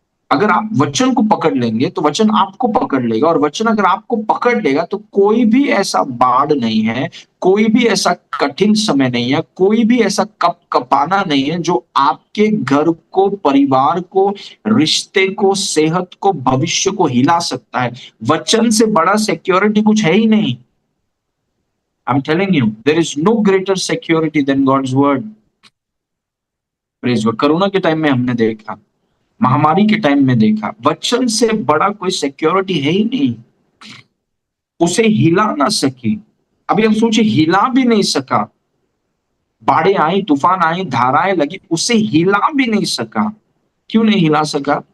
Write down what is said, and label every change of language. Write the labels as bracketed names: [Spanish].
[Hindi] अगर आप वचन को पकड़ लेंगे तो वचन आपको पकड़ लेगा, और वचन अगर आपको पकड़ लेगा तो कोई भी ऐसा बाढ़ नहीं है, कोई भी ऐसा कठिन समय नहीं है, कोई भी ऐसा कप कपाना नहीं है जो आपके घर को, परिवार को, रिश्ते को, सेहत को, भविष्य को हिला सकता है। वचन से बड़ा सिक्योरिटी कुछ है ही नहीं। [English] I'm telling you, there is no greater security than God's word. Praise God. [Hindi] Corona के टाइम में हमने देखा, महामारी के टाइम में देखा, वचन से बड़ा कोई सिक्योरिटी है ही नहीं। उसे हिला ना सकी। अभी हम सोचिए, हिला भी नहीं सका। बाढ़ें आई, तूफान आई, धाराएं लगी, उसे हिला भी नहीं सका। क्यों नहीं हिला सका?